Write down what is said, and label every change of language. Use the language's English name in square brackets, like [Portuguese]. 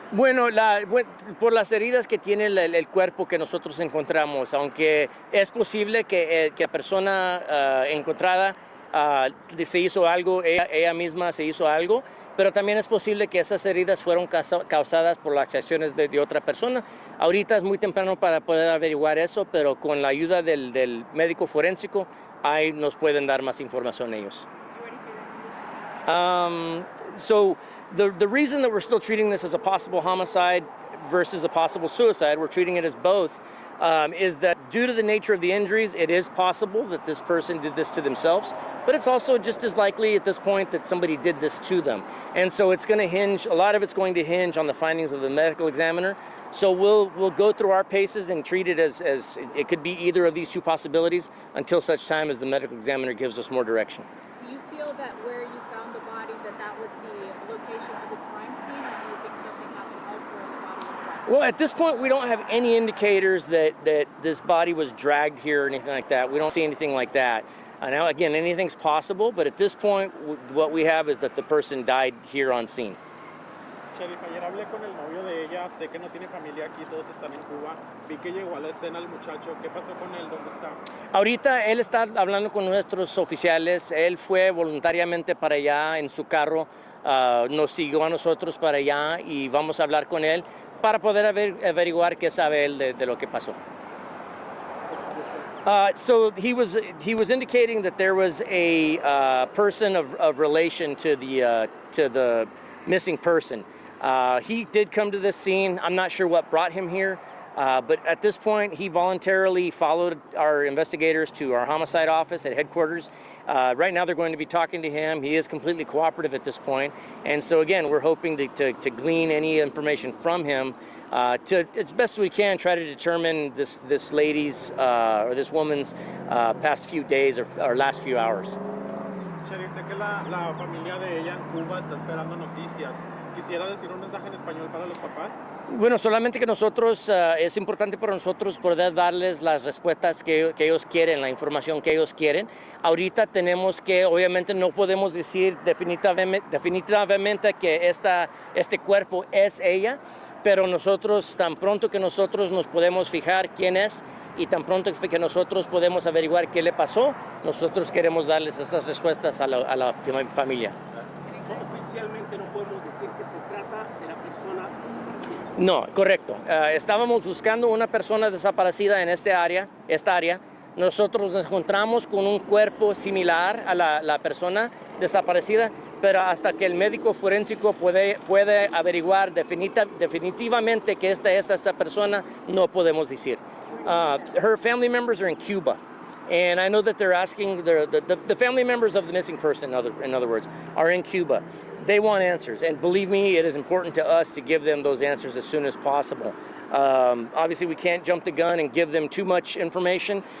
[Spanish] Bueno, por las heridas que tiene el cuerpo que nosotros encontramos, aunque es posible que la persona encontrada se hizo algo, ella misma se hizo algo, pero también es posible que esas heridas fueron causadas por las acciones de otra persona. Ahorita es muy temprano para poder averiguar eso, pero con la ayuda del médico forénsico, ahí nos pueden dar más información ellos. [English] Did you already say that condition? So The reason that we're still treating this as a possible homicide versus a possible suicide, we're treating it as both, is that due to the nature of the injuries, it is possible that this person did this to themselves, but it's also just as likely at this point that somebody did this to them. And so it's going to hinge, a lot of it's going to hinge on the findings of the medical examiner. So we'll go through our paces and treat it as it could be either of these two possibilities until such time as the medical examiner gives us more direction. Do you feel that where you found the body, that was the location of the crime scene, or do you think something happened elsewhere and the body was found? Well, at this point, we don't have any indicators that this body was dragged here or anything like that. We don't see anything like that. Now, again, anything's possible, but at this point, what we have is that the person died here on scene. [Spanish] Sheriff, ayer hablé con el novio de ella, sé que no tiene familia aquí, todos están en Cuba. Vi que llegó a la escena el muchacho, ¿qué pasó con él? ¿Dónde está? Ahorita él está hablando con nuestros oficiales, él fue voluntariamente para allá en su carro, nos siguió a nosotros para allá y vamos a hablar con él para poder averiguar qué sabe él de lo que pasó. [English] So he was indicating that there was a person of relation to the missing person. He did come to this scene. I'm not sure what brought him here, but at this point, he voluntarily followed our investigators to our homicide office at headquarters. Right now, they're going to be talking to him. He is completely cooperative at this point. And so again, we're hoping to glean any information from him to, as best we can, try to determine this lady's or this woman's past few days or last few hours. [Spanish] Sheriff, sé que la familia de ella en Cuba está esperando noticias. ¿Quisiera decir un mensaje en español para los papás? Bueno, solamente que nosotros, es importante para nosotros poder darles las respuestas que ellos quieren, la información que ellos quieren. Ahorita tenemos que, obviamente no podemos decir definitivamente que este cuerpo es ella, pero nosotros, tan pronto que nosotros nos podemos fijar quién es y tan pronto que nosotros podemos averiguar qué le pasó, nosotros queremos darles esas respuestas a la familia. Oficialmente no podemos decir que se trata de la persona desaparecida. No, correcto. Estábamos buscando una persona desaparecida en esta área. Nosotros nos encontramos con un cuerpo similar a la persona desaparecida, pero hasta que el médico forénsico puede averiguar definitivamente que esta es esa persona, no podemos decir. [English] Her family members are in Cuba. And I know that they're asking, the family members of the missing person, in other words, are in Cuba. They want answers. And believe me, it is important to us to give them those answers as soon as possible. Obviously, we can't jump the gun and give them too much information.